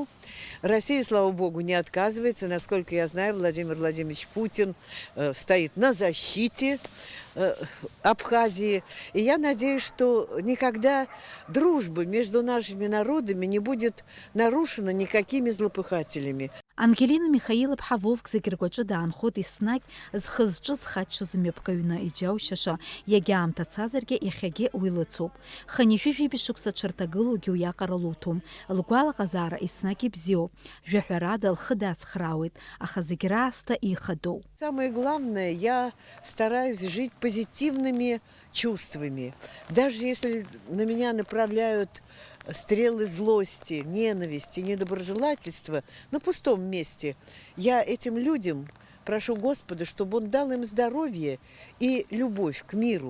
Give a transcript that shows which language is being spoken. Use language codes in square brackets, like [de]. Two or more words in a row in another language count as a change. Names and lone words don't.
[ru] Россия, слава богу, не отказывается. Насколько я знаю, Владимир Владимирович Путин стоит на защите Абхазии. И я надеюсь, что никогда дружба между нашими народами не будет нарушена никакими злопыхателями. [ab] Ангелина Михаилов Вовк зегьы ргәаҿы даанхоит еснагь зхы зҿы зхаччоз мҩаԥгаҩны иџьаушьаша, иагьа аамҭацазаргьы иахьагьы уи лыцуп. Хынҩажәи шықәса дшырҭагылоугьы уиаҟара луҭом. Лгәалаҟазаара еснагь ибзиоуп. Жәаҳәарада лхы дацхраауеит, аха зегь раасҭа ихадоуп. [ru] Самое главное, я стараюсь жить позитивными чувствами. Даже если на меня направляют стрелы злости, ненависти, недоброжелательства на пустом месте, я этим людям прошу Господа, чтобы Он дал им здоровье и любовь к миру.